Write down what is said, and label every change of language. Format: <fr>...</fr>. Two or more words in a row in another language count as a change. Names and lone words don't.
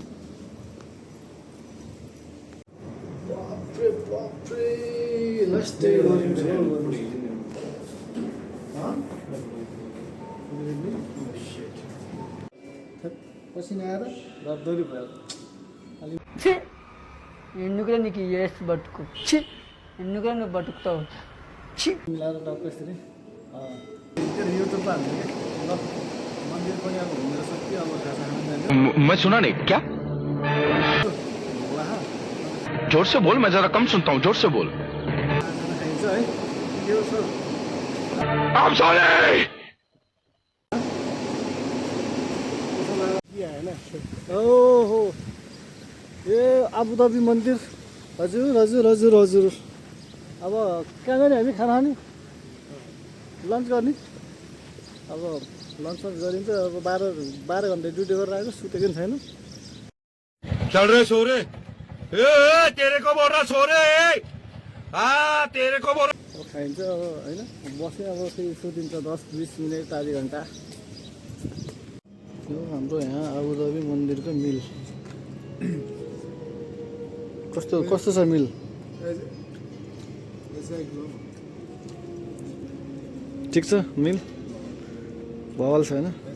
<ne>बापरे लास्टै गर्मी छ। पसिना आएर दौडी भयो।</ne> <te>ఎందుకురా నీకు ఏస్ బతుకు ఎందుకురా నువ్వు బతుకుతావు</te> <ne>मिलाएर टक्क यसरी युट्युबमा हाल्छ कि ल मन्दिर पनि अब घुमेर सक्यो। अब खाजा खान जान्छ।</ne> <hi>मैं सुना नहीं क्या? जोर से बोल, मैं जरा कम सुनता हूँ, जोर से बोल।</hi> <ne>खाना खाइन्छ है के हो सर?</ne> <en>I'm sorry।</en> <ne>ओहो ए आबुधाबी मन्दिर हजुर हजुर हजुर हजुर। अब कहाँ गर्ने हामी खाना खाने लन्च गर्ने? अब लन्च गरिन्छ। अब 12 घन्टा ड्युटी गरेर आएको सुतेको पनि छैन।</ne> <hi>चल रहे सो रे तेरे को बोल रहा सो रे तेरे को बोल</hi> <ne>अब खाइन्छ अब होइन बसेँ अब फेरि सुतिन्छ 10-20 मिनट आधी घन्टा। यो हाम्रो यहाँ आबुधाबी मन्दिरको मिल कस्तो कस्तो छ मिल? ठिक छ मिल भवाल छैन।</ne>